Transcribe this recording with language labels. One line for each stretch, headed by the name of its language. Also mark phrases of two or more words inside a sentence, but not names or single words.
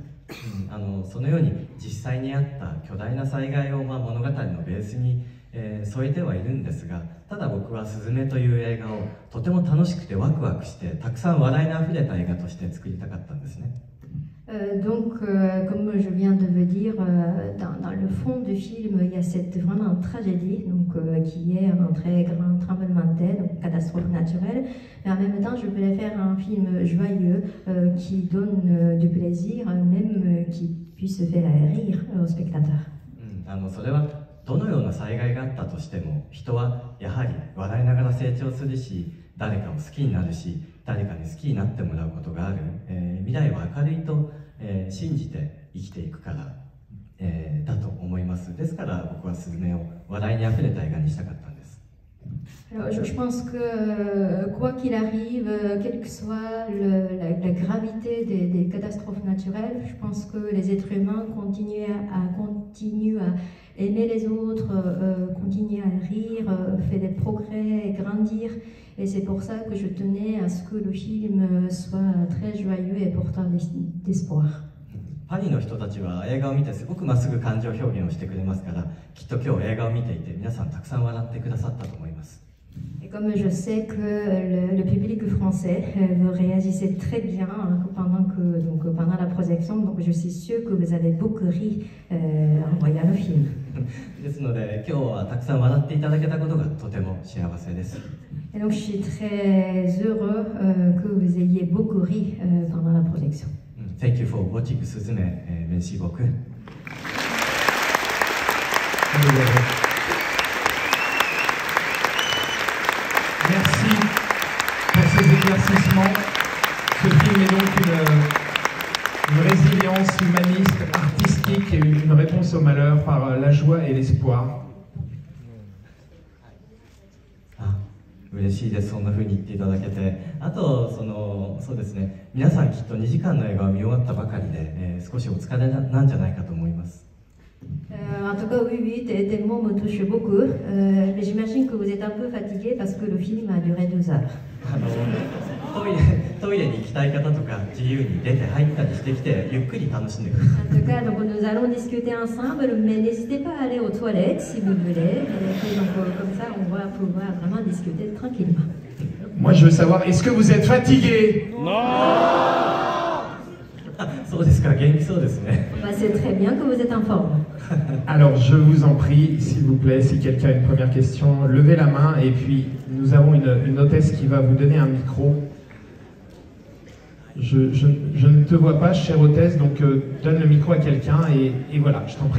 Japanese: そのように実際にあった巨大な災害を物語のベースに添えてはいるんですが、ただ僕はスズメという映画をとても楽しくてワクワクしてたくさん笑いのあふれた映画として作りたかったんですね。
French: Donc, comme je viens de vous dire, dans le fond du film, il y a cette vraiment tragédie, donc, qui est un très grand tremblement de terre, donc catastrophe naturelle. Mais en même temps, je voulais faire un film joyeux qui donne du plaisir, même qui puisse faire rire aux spectateurs.
Japanese: それはどのような災害があったとしても、人はやはり笑いながら成長するし、誰かを好きになるし、誰かに好きになってもらうことがある、未来は明るいと、信じて生きていくから、だと思います。ですから僕はスズメを笑いにあふれた映画にしたかったんです。
French: Alors, je pense que quoi qu'il arrive, quelle que soit la gravité des catastrophes naturelles, je pense que les êtres humains continuent à aimer les autres, continuer à rire, faire des progrès, grandir. Et c'est pour ça que je tenais à ce que le film soit très joyeux et porteur d'espoir.
Japanese: パリの人たちは映画を見てすごくまっすぐ感情表現をしてくれますから、きっと今日映画を見ていて皆さんたくさん笑ってくださったと思います。
French: Et comme je sais que le public français réagissait très bien pendant la projection, donc je suis sûre que vous avez beaucoup ri en voyant le film.
Japanese: ですので今日はたくさん笑っていただけたことがとても幸せです。
French: Et donc je suis très heureux que vous ayez beaucoup ri pendant la projection.
English: Thank you for watching Suzume.
French: Merci beaucoup. Merci pour ces éclaircissements. Ce film est donc une résilience humaniste, artistique, et une réponse au malheur par la joie et l'espoir.
Japanese: 嬉しいです。そんな風に言っていただけて。あとそうですね、皆さんきっと2時間の映画を見終わったばかりで、少しお疲れなんじゃないかと思います。
French: En tout cas, oui, tes mots me touchent beaucoup, mais j'imagine que vous êtes un peu fatigué parce que le film a duré 2 heures.
Japanese: トイレに行きたい方とか自由に出て入ったりしてきてゆっくり楽しんでください。
French: En tout cas, donc nous allons discuter ensemble, mais n'hésitez pas à aller aux toilettes si vous voulez. Et donc, comme ça, on va pouvoir vraiment discuter tranquillement. Moi, je veux savoir, est-ce que vous êtes fatigué? Non.
Japanese: そうですか、元気そうですね。
French: Bah, c'est très bien que vous êtes en forme. Alors, je vous en prie, s'il vous plaît, si quelqu'un a une première question, levez la main, et puis nous avons une hôtesse qui va vous donner un micro. Je ne te vois pas, chère hôtesse, donc donne le micro à quelqu'un, et voilà, je t'en prie.